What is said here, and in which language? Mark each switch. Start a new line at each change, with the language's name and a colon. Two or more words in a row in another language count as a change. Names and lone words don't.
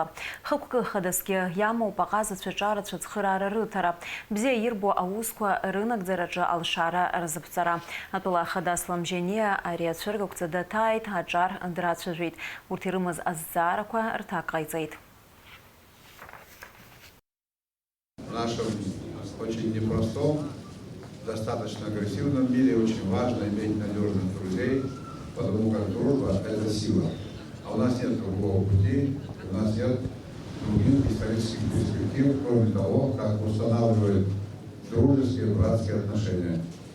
Abkhazian: Хықәкы хадасгьы иамоуп аҟазацәа ҿарацәа ацхыраара рыҭара. Бзиа ирбо аусқәа рынагӡара алшара рзыԥҵара. Атәала Ахада Аслан Мжьаниа ари ацәыргақәҵа даҭааит, аҿар драцәажәеит. Урҭ ирымаз азҵаарақәа рҭак ҟаиҵеит.
Russian: В нашем очень непростом, достаточно агрессивном мире очень важно иметь надежных друзей, потому как дружба – это сила. А у нас нет другого пути, у нас нет других исторических перспектив, кроме того, как устанавливают дружеские, братские отношения.